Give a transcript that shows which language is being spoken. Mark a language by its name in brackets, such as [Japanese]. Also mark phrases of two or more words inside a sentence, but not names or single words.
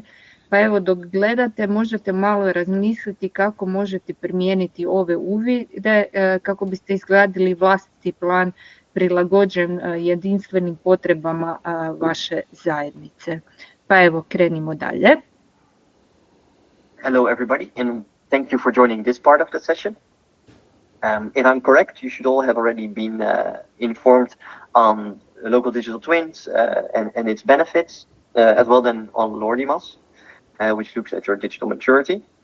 [Croatian] Pa evo dok gledate možete malo razmisliti kako možete primijeniti ove uvide kako biste izgradili vlastiti plan prilagođen jedinstvenim potrebama vaše zajednice. Pa evo, krenimo dalje. [English] Hello everybody and thank you for joining this part of the session. If I'm correct, you should all have already been informed on local digital twins and its benefits, as well then on Lordimas, which looks at your digital maturity.